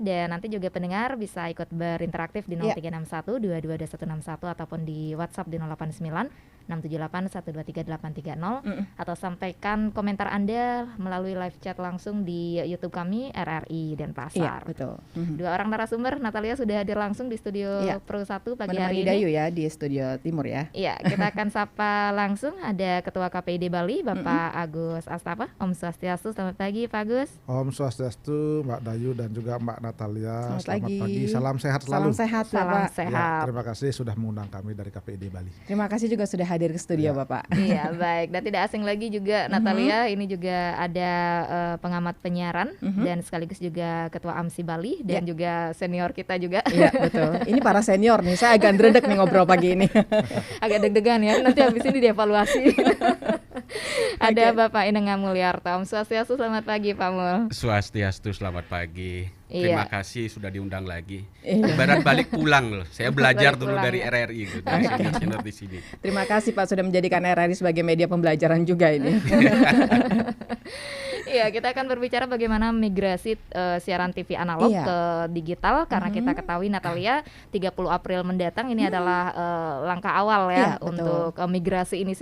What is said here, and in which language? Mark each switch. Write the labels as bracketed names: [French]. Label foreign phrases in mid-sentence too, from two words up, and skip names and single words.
[Indonesian] Dan nanti juga pendengar bisa ikut berinteraktif di 0361 222161 ataupun di WhatsApp di 089 678 123 830 atau sampaikan komentar Anda melalui live chat langsung di YouTube kami RRI Denpasar. Iya, betul. Dua orang narasumber, Natalia sudah hadir langsung di studio Pro 1 pagi hari Menemani ini. Dayu ya di studio timur ya. Iya, kita akan sapa langsung ada Ketua KPID Bali, Bapak Agus Astapa. [Balinese] Om Swastiastu, [Indonesian] selamat pagi Pak Agus. [Balinese] Om Swastiastu, [Indonesian] Mbak Dayu dan juga Mbak Natalia. Selamat pagi. Pagi, salam sehat selalu. Salam sehat Salam Bapak. sehat. Terima kasih sudah mengundang kami dari KPID Bali. Terima kasih juga sudah hadir ke studio Bapak. Iya, baik. Dan tidak asing lagi juga Natalia, ini juga ada pengamat penyiaran dan sekaligus juga Ketua AMSI Bali dan juga senior kita juga. Iya, betul. Ini para senior nih, saya agak ndredeg nih ngobrol pagi ini. Agak deg-degan ya, nanti habis ini dievaluasi. Ada Bapak Ineng Mulyarto. [Balinese] Om Swastiastu, [Indonesian] selamat pagi Pak Mul. Swastiastu, selamat pagi. Iya. Terima kasih sudah diundang lagi. Ibarat balik pulang loh. Saya belajar Balik dulu pulang dari ya. RRI gitu, dari senior di sini. Terima kasih Pak sudah menjadikan RRI sebagai media pembelajaran juga ini. Iya, kita akan berbicara bagaimana migrasi siaran TV analog ke digital karena kita ketahui Natalia 30 April mendatang ini adalah langkah awal ya untuk migrasi ini.